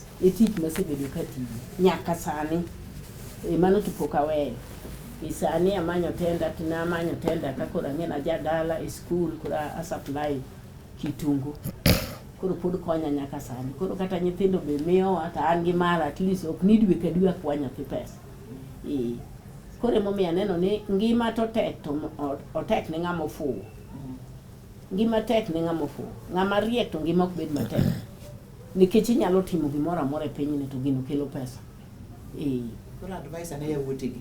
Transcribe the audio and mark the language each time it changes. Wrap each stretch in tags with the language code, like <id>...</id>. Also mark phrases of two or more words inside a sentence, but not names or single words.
<luo>Tich masebedo katiyo nyaka sani. Mano to pok aweyo. Sani amanyo tenda kakora ng'ena jadala e school kora a supply kitungu. Koro pod konya nyaka sani. Koro kata nyithindo be miyo ata an gi mara</luo> <en>at least</en> <luo>ok need dwe ka dwe kwa nyathi pesa. Koro momiyo aneno ni ngima to tek to otek ne ng'ama ofuwo. Ngima tek ne ng'ama ofuwo. Ng'ama riek to ngima ok bed matek. Nikech inyalo timo gimoro amora e pinyni to gino kelo pesa. Koro advice ane yawuotegi.</luo>